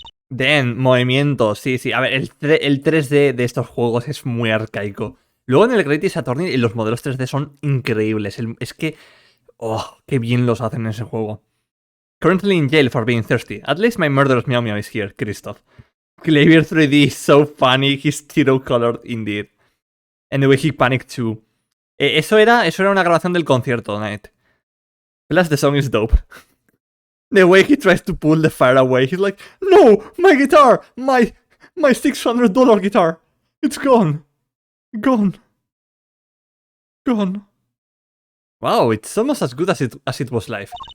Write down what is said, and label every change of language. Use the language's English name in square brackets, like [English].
[Spanish] Den, movimiento, sí, sí. A ver, el 3D de estos juegos es muy arcaico. Luego en el Great Attorney los modelos 3D son increíbles. Es que... Oh, qué bien los hacen en ese juego. [English] Currently in jail for being thirsty. At least my murderous meow meow is here, Christoph. Clavier 3D is so funny. He's Tiro-colored indeed. And the way he panicked too. [Spanish] Eso era una grabación del concierto, Night. [English] Plus the song is dope. The way he tries to pull the fire away, he's like, no, my guitar, my $600 guitar, it's gone, gone. Wow, it's almost as good as it was live.